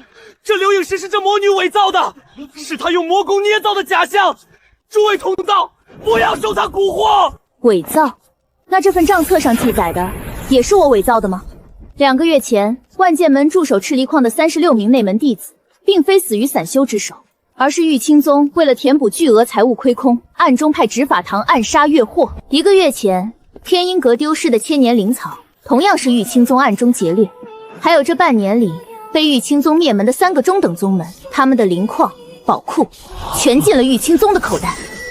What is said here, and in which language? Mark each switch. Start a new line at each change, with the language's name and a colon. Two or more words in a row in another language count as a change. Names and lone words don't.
Chinese: 这刘影石是这魔女伪造的，是她用魔功捏造的假象。诸位同道，不要受她蛊惑。伪造？那这份账册上记载的也是我伪造的吗？2个月前，万剑门驻守赤离矿的36名内門弟子，並非死於散修之手，而是玉清宗為了填補巨額財物虧空，暗中派執法堂暗殺越貨。1個月前，天音閣丟失的千年靈草，同樣是玉清宗暗中劫掠。還有這半年裡被玉清宗滅門的3個中等宗門，他們的靈礦、寶庫全進了玉清宗的口袋。